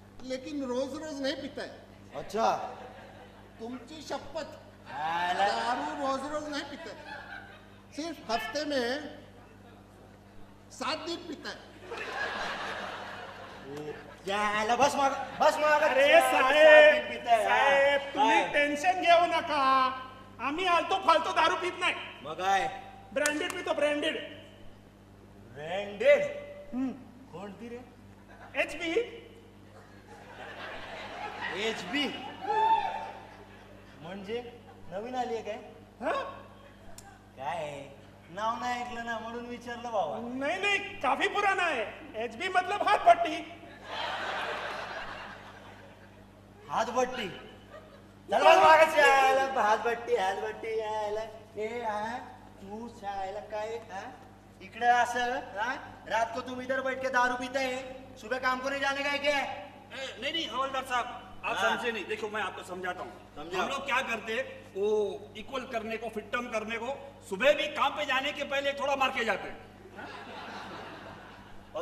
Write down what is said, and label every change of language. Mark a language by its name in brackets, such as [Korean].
[Hindi] लेकिन रोज रोज नहीं पिताय। अच्छा [Marathi] तुमची शपथ, याला. [Hindi] दारू रोज रोज नहीं पिताय, सिर्फ हफ्ते में 7 दिन पिताय। [Marathi] याला बस माग अरे साहेब तुम्ही टेन्शन घेऊ नका, आम्ही आलतो फालतू दारू पित नाही, मग काय? ब्रँडेड पितो, ब्रँडेड। ब्रँडेड कोणती रे? HB HB म्हणजे नवीन आली आहे काय? हाँ? काय नाव नाही ऐकलं ना म्हणून विचारलं बाबा. [Hindi] नहीं काफी पुराना है। HB मतलब हाथ पट्टी। [Marathi] हातभट्टी. चल बस मागच यायला हातभट्टी यायला. ए हा तू शायला काय हा इकडे असं हा [Hindi] रात को तुम इधर बैठ के दारू पीते हैं, सुबह काम को नहीं जाने का है क्या? नहीं नहीं हवलदार साहब, आप हाँ। समझे नहीं। देखो मैं आपको समझाता हूँ। समझाओ। हम लोग क्या करते, वो इक्वल करने को, फिट्टम करने को, सुबह भी काम पे जाने के पहले थोड़ा मार के जाते हैं।